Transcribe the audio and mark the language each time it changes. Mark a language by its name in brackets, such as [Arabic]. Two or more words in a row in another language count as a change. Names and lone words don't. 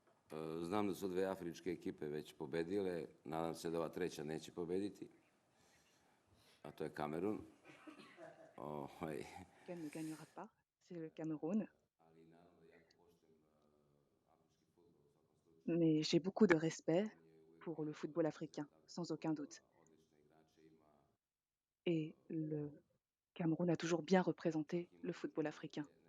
[Serbian] Znam da su dve afričke ekipe već pobedile, nadam se da ova treća neće pobediti, a to je Kamerun. [French] Qu'elle ne gagnera pas, c'est le Cameroun. Mais j'ai beaucoup de respect pour le football africain, sans aucun doute. Et le Cameroun a toujours bien représenté le football africain.